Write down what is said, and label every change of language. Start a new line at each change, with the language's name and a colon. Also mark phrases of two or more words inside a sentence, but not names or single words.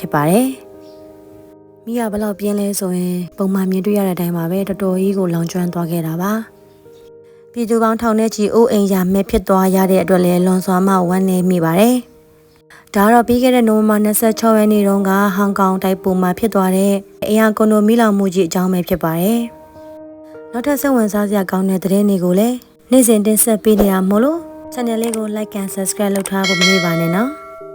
Burmese: ဖြစ်ပါတယ်မိကဘလောက်ပြင်းလဲဆိုရင်ပုံမှန်မြင်တွေ့ရတဲ့အတိုင်းပါပဲတော်တော်ကြီးကိုလောင်ကျွမ်းသွားခဲ့တာပါပြည်သူပေါင်းထောင်နဲ့ချီအိုးအိမ်ရာမဲ့ဖြစ်သွားရတဲ့အတွက်လည်းလွန်စွာမှဝမ်းနည်းမိပါတယ်ဒါကတော့ပြီးခဲ့တဲ့နိုဝင်ဘာ26ရက်နေ့တုန်းကဟောင်ကောင်တိုက်ပိုမှာဖြစ်သွားတဲ့အရာကွန်ဒိုမီလောင်မှုကြီးအကြောင်းပဲဖြစ်ပါတယ်နောက်ထပ်စိတ်ဝင်စားစရာကောင်းတဲ့သတင်းတွေကိုလည်းနေ့စဉ်တင်ဆက်ပေးနေရမို့လို့ channel လေးကို
English: like and subscribe
Burmese: လုပ်ထားဖို့မမေ့ပါနဲ့နော်